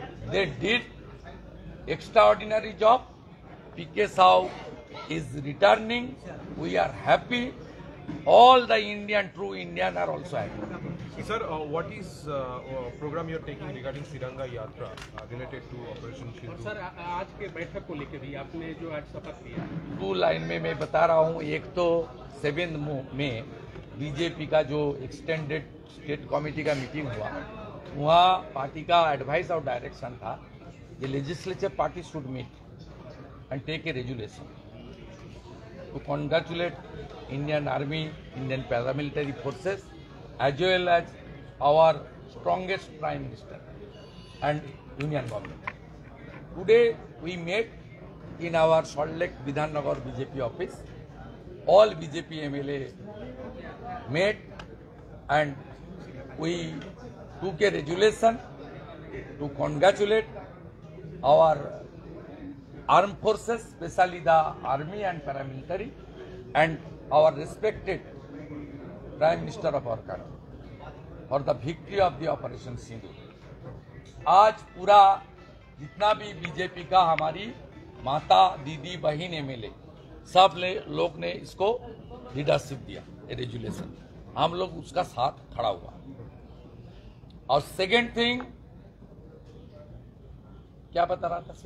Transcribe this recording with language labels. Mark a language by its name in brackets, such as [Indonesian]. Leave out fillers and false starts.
[English] They did extraordinary job. P.K. Sahu is returning. We are happy. All the Indian, true Indian are also happy. sir, what is program you are taking regarding Tiranga Yatra related to Operation Sindhu? [Hindi] Sir आज के बैठक को लेकर भी आपने जो आज शपथ लिया, 2 लाइन में मैं बता रहा हूँ। एक तो 7 में बीजेपी का जो एक्सटेंडेड स्टेट कमेटी का मीटिंग हुआ, वहाँ पार्टी का एडवाइस और डायरेक्शन था कि [English] Legislature party should meet and take a resolution to congratulate Indian Army, Indian paramilitary forces, as well as our strongest Prime Minister and Union Government. Today we met in our Salt Lake Vidhannagar BJP office. All BJP MLA met and we took a resolution to congratulate our armed forces, especially the army and paramilitary, and our respected Prime Minister of our country for the victory of the Operation Sindhu. [Hindi] आज पूरा जितना भी BJP का हमारी माता, दीदी, बहन MLA सब लोग ने इसको लीडरशिप दिया, रेजुलेशन, हम लोग उसका साथ खड़ा हुआ। और [English] second thing [Hindi] क्या बता रहा था?